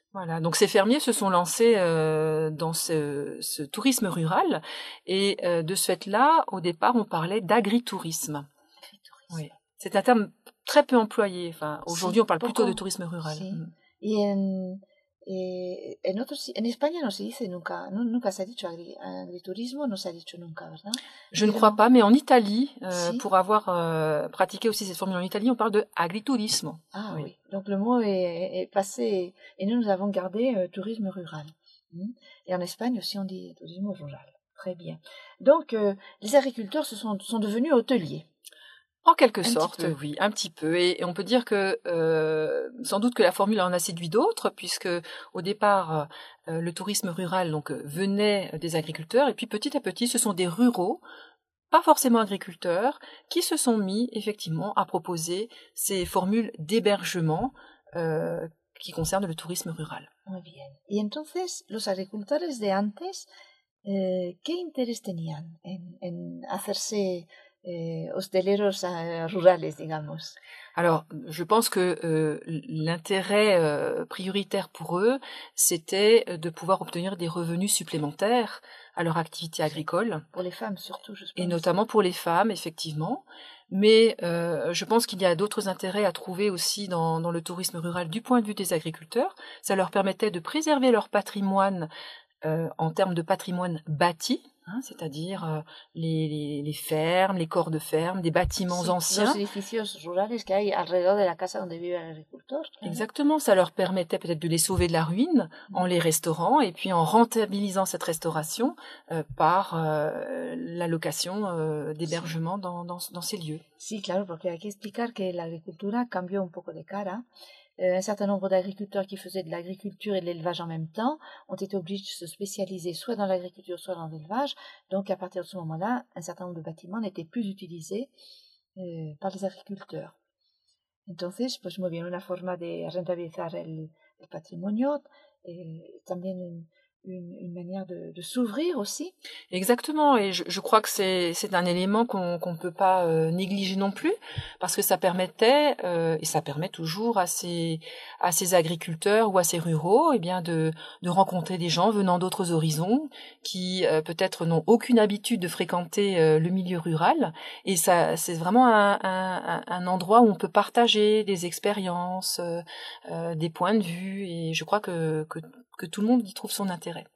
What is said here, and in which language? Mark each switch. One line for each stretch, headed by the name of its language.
French: Voilà, donc ces fermiers se sont lancés dans ce tourisme rural et de ce fait-là, au départ, on parlait d'agritourisme. Oui. C'est un terme très peu employé. Enfin, aujourd'hui, on parle plutôt de tourisme rural. Si. En Espagne, on ne se dit nunca.
Spanish: Nunca se ha dicho agriturismo, no se ha dicho nunca, ¿verdad?
French: Je ne crois pas, mais en Italie, pour avoir pratiqué aussi cette formule en Italie, on parle de agriturismo. Ah oui. Donc le mot est passé et nous avons gardé tourisme rural. Et en Espagne aussi, on dit tourisme rural. Très bien. Donc les agriculteurs sont devenus hôteliers. En quelque sorte, oui, un petit peu. Et on peut dire que, sans doute que la formule en a séduit d'autres, puisque au départ, le tourisme rural donc venait des agriculteurs. Et puis, petit à petit, ce sont des ruraux, pas forcément agriculteurs, qui se sont mis, effectivement, à proposer ces formules d'hébergement qui concernent le tourisme rural. Muy bien.
Spanish: Et entonces, los agricultores de antes, ¿qué interés tenían en hacerse hosteleros rurales, digamos?
French: Alors, je pense que l'intérêt prioritaire pour eux, c'était de pouvoir obtenir des revenus supplémentaires à leur activité agricole. Pour les femmes surtout, je pense. Et notamment pour les femmes, effectivement. Mais je pense qu'il y a d'autres intérêts à trouver aussi dans le tourisme rural du point de vue des agriculteurs. Ça leur permettait de préserver leur patrimoine en termes de patrimoine bâti. C'est-à-dire les fermes, les corps de fermes, des bâtiments anciens. Les édifices ruraux qui sont
Spanish: alrededor de la casa donde vive
French: l'agriculteur. Exactement, ça leur permettait peut-être de les sauver de la ruine en les restaurant et puis en rentabilisant cette restauration par la location d'hébergement dans ces lieux.
Spanish: Si, claro, porque hay que explicar que l'agriculture a cambié un poco de cara.
French: Un certain nombre d'agriculteurs qui faisaient de l'agriculture et de l'élevage en même temps ont été obligés de se spécialiser soit dans l'agriculture, soit dans l'élevage. Donc, à partir de ce moment-là, un certain nombre de bâtiments n'étaient plus utilisés par les agriculteurs.
Spanish: Entonces, pues, muy bien, una forma de rentabilizar el patrimonio, también
French: une manière de s'ouvrir aussi. Exactement, et je crois que c'est un élément qu'on ne peut pas négliger non plus, parce que ça permettait, et ça permet toujours à ces agriculteurs ou à ces ruraux, eh bien de rencontrer des gens venant d'autres horizons, qui peut-être n'ont aucune habitude de fréquenter le milieu rural, et ça, c'est vraiment un endroit où on peut partager des expériences, des points de vue, et je crois que tout le monde y trouve son intérêt.